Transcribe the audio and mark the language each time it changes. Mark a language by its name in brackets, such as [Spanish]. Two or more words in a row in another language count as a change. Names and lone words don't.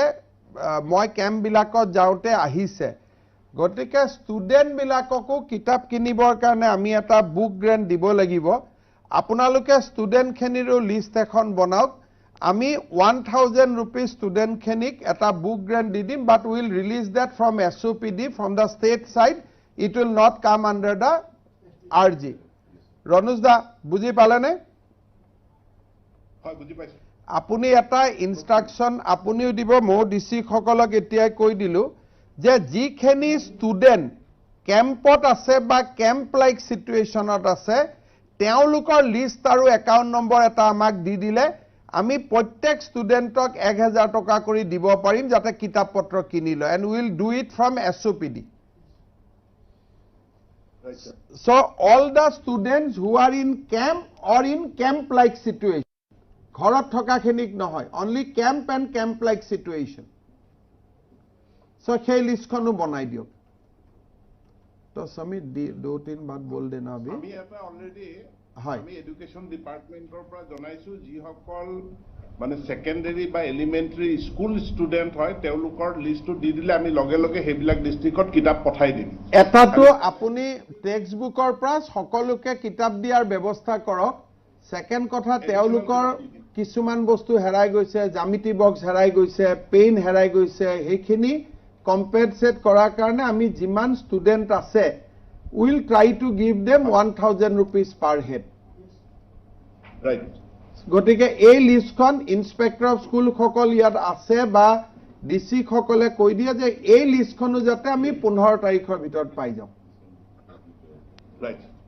[Assamese] মই ক্যাম্প বিলাকত যাওঁতে আহিছে গতিকে ষ্টুডেন্ট বিলাককো কিতাপ কিনিবৰ কাৰণে আমি এটা বুক গ্ৰেন্ট দিব লাগিব আপোনালোকে ষ্টুডেন্ট খিনিৰো লিষ্ট এখন বনাওক আমি 1000 rupees ষ্টুডেন্ট খিনিক এটা বুক গ্ৰেন্ট দি দিম [English] but will release that from SOPD from the state side it will not come under the RG Ronus da [Assamese] বুজি পালেনে হয় বুজি পাইছো আপুনি এটা ইনস্ট্ৰাকশন আপুনিও দিব মো ডিসি সকলক এতিয়াই কৈ দিলু যে যিখিনি ষ্টুডেন্ট ক্যাম্পত আছে বা [English] camp like situationত [Assamese] আছে তেওঁলোকৰ লিষ্ট আৰু একাউন্ট নম্বৰ এটা আমাক দি দিলে আমি প্ৰত্যেক ষ্টুডেন্টক 1000 টকা কৰি দিব পাৰিম যাতে কিতাপ পত্ৰ কিনি লয় [English] and we will do it from SOPD So all the students who are in camp or in camp like situation, [Assamese] ঘৰত থকা খিনিক নহয়, [English] only camp and camp like situation. [Assamese] So সেই লিষ্টখনো বনাই দিয়ক। [Hindi] तो समित 2-3 बार बोल देना अभी। [Assamese] আমি এটা অলৰেডি আমি এডুকেশন ডিপাৰ্টমেন্টৰ পৰা জনাইছো যিসকল মানে সেকেন্ডাৰী বা [English] elementary school student [Assamese] হয় তেওঁলোকৰ লিষ্টটো দি দিলে আমি লগে লগে হেবিলাক ডিস্ট্ৰিক্টত কিতাপ পঠাই দিম এটাটো আপুনি টেক্সট বুকৰ পৰা সকলোকে কিতাপ দিয়াৰ ব্যৱস্থা কৰক সেকেন্ড কথা তেওঁলোকৰ কিছুমান বস্তু হেৰাই গৈছে জ্যামিতি বক্স হেৰাই গৈছে পেন হেৰাই গৈছে এইখিনি কম্পেনসেট কৰাৰ কাৰণে আমি যিমান ষ্টুডেন্ট আছে [English] will try to give them 1000 rupees per head right [Assamese] গটিকে এই লিষ্টখন [English] inspector of school [Assamese] সকল ইয়াত আছে বা ডিসি সকলে কৈ দিয়ে যে এই লিষ্টখনো যাতে আমি 15 তাৰিখৰ ভিতৰত পাই যাওঁ [English] right